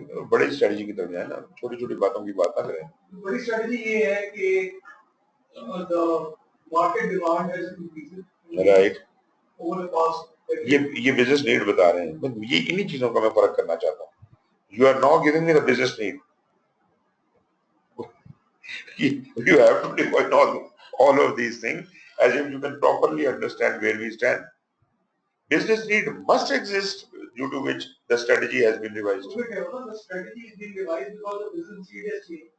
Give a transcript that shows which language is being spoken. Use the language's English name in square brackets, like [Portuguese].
[Hindi] बड़ी स्ट्रेटजी की तरफ जाए ना, छोटी छोटी बातों की बात ना करें. बड़ी स्ट्रेटजी ये है कि [English] the market demand has increased. Right. Over the past. [Hindi] ये बिजनेस नीड बता रहे हैं. ये इन्हीं चीजों का मैं फर्क करना चाहता हूँ. [English] You are now giving me the business need. You have to define all of these things as if you can properly understand where we stand. Business need must exist, due to which the strategy has been revised. The strategy is being revised because the business need has changed.